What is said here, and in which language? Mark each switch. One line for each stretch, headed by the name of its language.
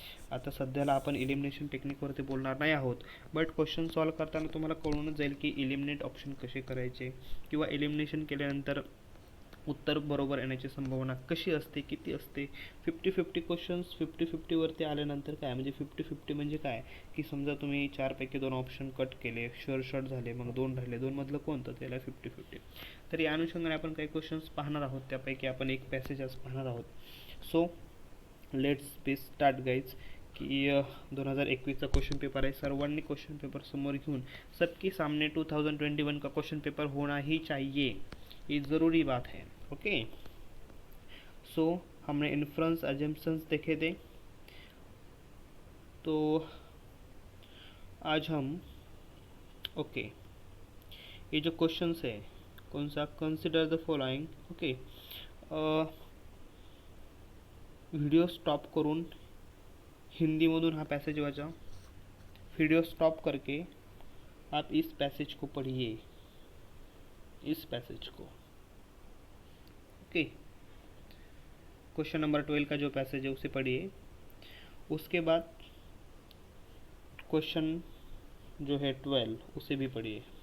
Marathi: आता सध्याला आपण इलिमिनेशन टेक्निकवरती बोलणार नाही आहोत, बट क्वेश्चन सॉल्व करताना तुम्हाला कळूनच जाईल की इलिमिनेट ऑप्शन कसे करायचे किंवा इलिमिनेशन केल्यानंतर उत्तर बरोबर येण्याची संभावना कशी असते, किती असते. 50-50 क्वेश्चन्स 50-50वरती आल्यानंतर काय म्हणजे 50-50 म्हणजे काय, की समजा तुम्ही 4 पैकी 2 ऑप्शन कट केले, शॉर्ट झाले, मग 2 राहिले, 2मधलं कोणतं, त्याला 50-50. तर या अनुषंगाने आपण काही क्वेश्चन्स पाहणार आहोत, त्यापैकी आपण एक पॅसेज आज पाहणार आहोत.
English: So let's be start guys.
Marathi: की 2021चा क्वेश्चन पेपर आहे. सर्वांनी क्वेश्चन पेपर समोर घेऊन
Hindi: सबके सामने 2021 का क्वेश्चन पेपर होना ही चाहिए, ये ज़रूरी बात है. ओके, सो हमने इन्फ्रंस अजम्पशंस देखे थे, तो आज हम ओके ये जो क्वेश्चंस है कौन सा,
English: Consider the following.
Marathi: Okay, video stop करून हिंदीमधून हा पॅसेज वाचा.
Hindi: वीडियो स्टॉप करके आप इस पैसेज को पढ़िए, इस पैसेज को. ओके, क्वेश्चन नंबर 12 का जो पैसेज है उसे पढ़िए. उसके बाद क्वेश्चन जो है 12 उसे भी पढ़िए.